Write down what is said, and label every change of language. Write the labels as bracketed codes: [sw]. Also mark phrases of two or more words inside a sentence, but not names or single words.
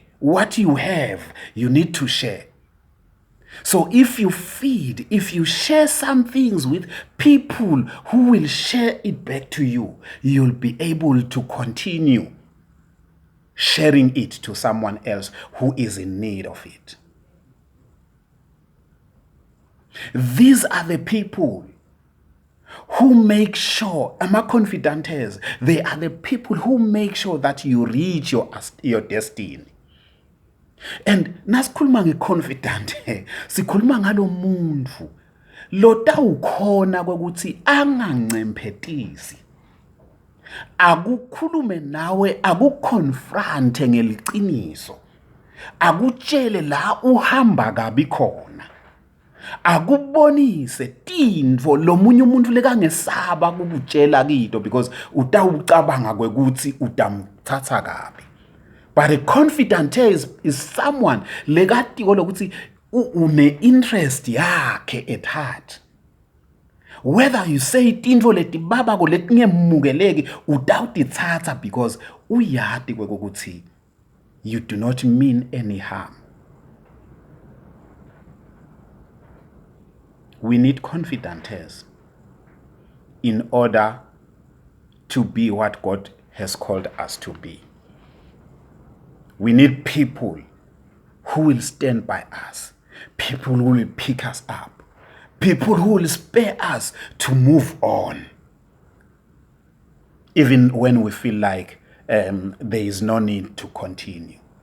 [en] What you have, you need to share. So if you feed, if you share some things with people who will share it back to you, you'll be able to continue sharing it to someone else who is in need of it. These are the people who make sure, [ss] ama-confidantes, [en] they are the people who make sure that you reach your destiny. [ss] And nasikhuluma nge-confidant, sikhuluma ngalo muntu lotawukhona kwekuthi angancemphetisi, akukhulume nawe, akukonfront ngeliciniso, akutshele la uhamba kabi khona, akubonise tintfo lomunye umuntu lekangesaba kukutshela kito because utawucabanga kwekuthi utamthatha kabi. [en] But a confident is someone [ss] lekatiko lokuthi une interest yakhe [en] at heart. Whether you say [ss] tintfo letibabako letingemukeleki utawutitsatsa [en] because [ss] uyati kwekuthi [en] you do not mean any harm. We need confidence in order to be what God has called us to be. We need people who will stand by us, people who will pick us up, people who will spare us to move on, even when we feel like there is no need to continue.